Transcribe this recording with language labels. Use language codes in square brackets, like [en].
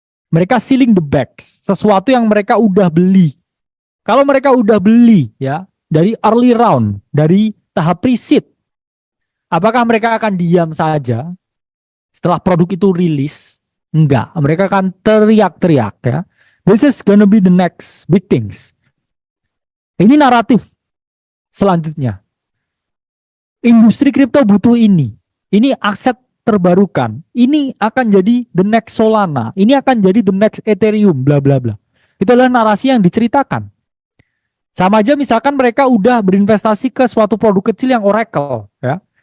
[id] Mereka [en] selling the bags, [id] sesuatu yang mereka udah beli. Kalau mereka udah beli ya dari early round, dari tahap pre-seed, apakah mereka akan diam saja setelah produk itu rilis? Enggak, mereka akan teriak-teriak ya. [en] This is gonna be the next big things. [id] Ini naratif selanjutnya. Industri kripto butuh ini. Ini aset terbarukan. Ini akan jadi [en] the next Solana. [id] Ini akan jadi [en] the next Ethereum, [id] bla bla bla. Itu adalah narasi yang diceritakan. Sama aja misalkan mereka udah berinvestasi ke suatu produk kecil yang Oracle, ya.